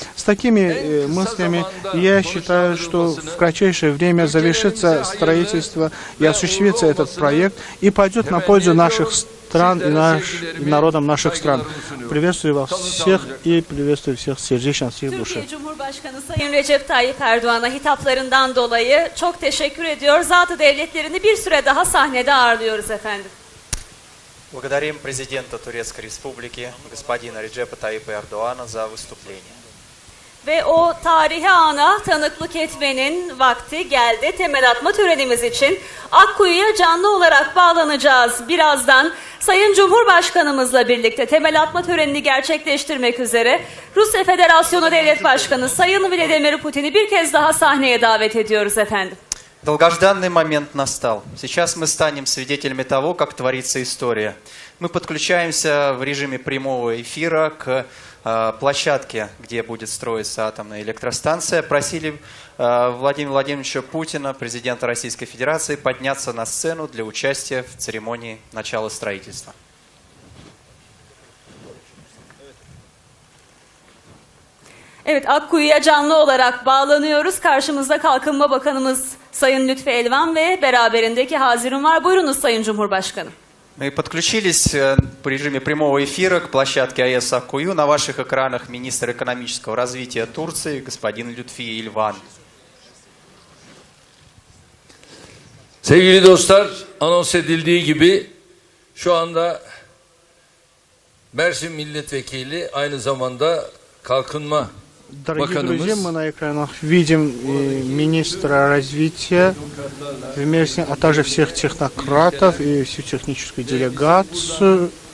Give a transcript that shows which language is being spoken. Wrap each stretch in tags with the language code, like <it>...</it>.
<ru>С такими мыслями я считаю, что в кратчайшее время завершится строительство и осуществится этот проект и пойдет на пользу наших стран и народам наших стран. Приветствую вас всех и приветствую всех сердечно, всех души.</ru> <tr>Türkiye Cumhurbaşkanı Sayın Recep Tayyip Erdoğan'a hitaplarından dolayı çok teşekkür ediyor. Zat-ı devletlerini bir süre daha sahnede ağırlıyoruz efendim.</tr> <ru>Благодарим президента Турецкой Республики, господина Реджепа Тайипа Эрдоğana за выступление.</ru> <tr>Ve o tarihi ana tanıklık etmenin vakti geldi. Temel atma törenimiz için Akkuyu'ya canlı olarak bağlanacağız. Birazdan Sayın Cumhurbaşkanımızla birlikte temel atma törenini gerçekleştirmek üzere Rusya Federasyonu Devlet Başkanı Sayın Vladimir Putin'i bir kez daha sahneye davet ediyoruz efendim.</tr> <ru>Долгожданный момент настал. Сейчас мы станем свидетелями того, как творится история. Мы подключаемся в режиме прямого эфира к площадке, где будет строиться атомная электростанция. Просили Владимира Владимировича Путина, президента Российской Федерации, подняться на сцену для участия в церемонии начала строительства.</ru> <tr>Evet, Akkuyu'ya canlı olarak bağlanıyoruz. Karşımızda Kalkınma Bakanımız Sayın Lütfi Elvan ve beraberindeki hazirin var. Buyurunuz Sayın Cumhurbaşkanım.</tr> <ru>Мы подключились по режиме прямого эфира к площадке АЭС Аккую. На ваших экранах министр экономического развития Турции господин Lütfi Elvan.</ru> <tr>Sevgili dostlar, anons edildiği gibi şu anda Mersin Milletvekili aynı zamanda Kalkınma</tr> <ru>Дорогие друзья, мы</ru> <tr>Bakanımız</tr> <ru>на экранах видим министра развития, а также всех технократов и всю техническую делегацию.</ru>